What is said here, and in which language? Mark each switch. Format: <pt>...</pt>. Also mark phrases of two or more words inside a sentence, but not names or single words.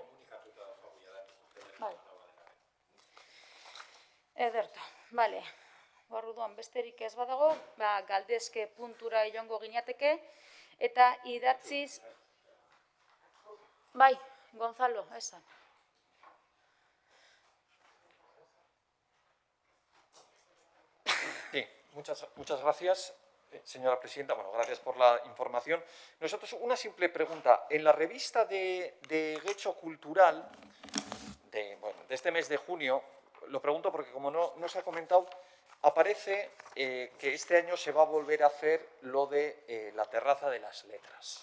<eu>Bai. Ederto, bale. Orduan besterik ez badago, galdezke puntura joango ginateke, eta idatziz... Bai, Gonzalo, esan.</eu> <es>Sí, muchas gracias, señora presidenta. Bueno, gracias por la información. Nosotros, una simple pregunta. En la revista de Getxo Cultural de este mes de junio, lo pregunto porque como no se ha comentado, aparece que este año se va a volver a hacer lo de la terraza de las letras.</es>